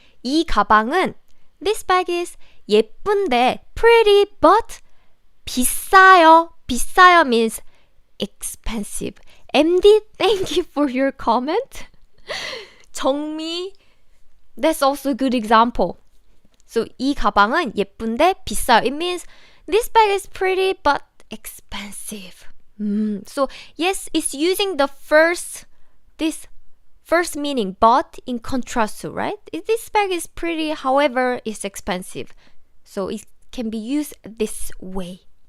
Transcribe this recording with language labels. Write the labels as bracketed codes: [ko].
[ko] 이 가방은, [en] this bag is 예쁜데, pretty but 비싸요. 비싸요 means expensive. MD, thank you for your comment. 정미, that's also a good example. [ko] So 이 가방은 예쁜데 비싸요. [en] It means this bag is pretty but expensive. So yes, it's using this first meaning, but in contrast to, right? This bag is pretty, however, it's expensive. So it can be used this way.